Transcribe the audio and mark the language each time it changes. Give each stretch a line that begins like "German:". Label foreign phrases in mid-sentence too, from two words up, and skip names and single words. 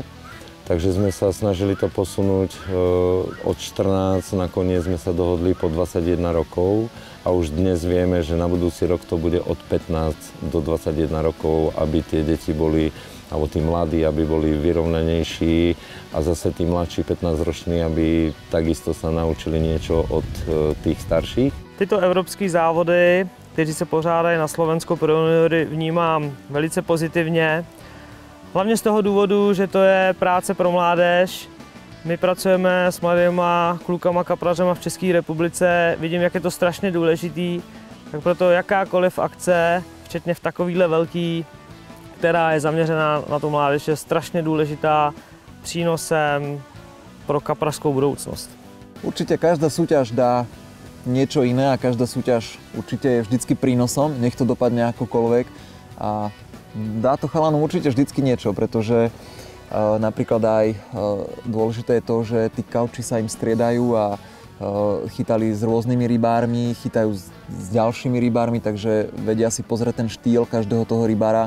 Slovak: Takže sme sa snažili to posunúť od 14, nakoniec sme sa dohodli po 21 rokov a už dnes vieme, že na budúci rok to bude od 15 do 21 rokov, aby tie deti boli, alebo tí mladí, aby boli vyrovnanejší a zase tí mladší 15-roční, aby takisto sa naučili niečo od tých starších.
Czech: Tyto evropské závody, kteří se pořádají na Slovensku pro juniory, vnímám velice pozitivně. Hlavně z toho důvodu, že to je práce pro mládež. My pracujeme s mladýma klukama kaprařema v České republice, vidím, jak je to strašně důležitý, tak proto jakákoliv akce, včetně v takovýhle velký, která je zaměřená na tu mládež, je strašně důležitá přínosem pro kaprařskou budoucnost.
Slovak: Určite každá súťaž dá niečo iné a každá súťaž určite je vždycky prínosom, nech to dopadne akokoľvek. A dá to chalanom určite vždycky niečo, pretože napríklad aj dôležité je to, že tí kauči sa im striedajú a chytali s rôznymi rybármi, chytajú s ďalšími rybármi, takže vedia si pozrieť ten štýl každého toho rybára.